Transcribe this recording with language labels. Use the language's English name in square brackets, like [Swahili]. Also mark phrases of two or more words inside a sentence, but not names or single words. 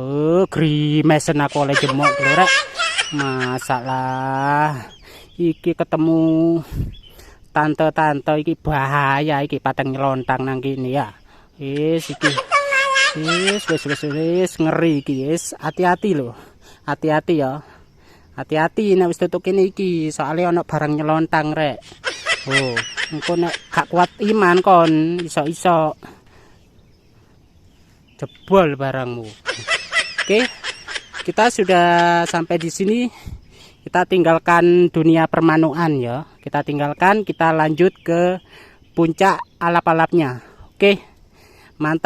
[Javanese] Grimesen aku oleh jemok lho rek. Masalah. Iki ketemu tante-tante iki bahaya iki pateng nyelontang nang kene ya. Wis iki. Wis ngeri iki wis. Hati-hati lho. Hati-hati ya. Hati-hati nek wis tutuk kene iki, soalnya ana barang nyelontang rek. Oh, engko nek gak kuat iman kon iso-iso jebol barangmu. Oke. [Indonesian] Kita sudah sampai di sini. Kita tinggalkan dunia permanuan ya. Kita tinggalkan, kita lanjut ke puncak alap-alapnya. Oke. Mantap.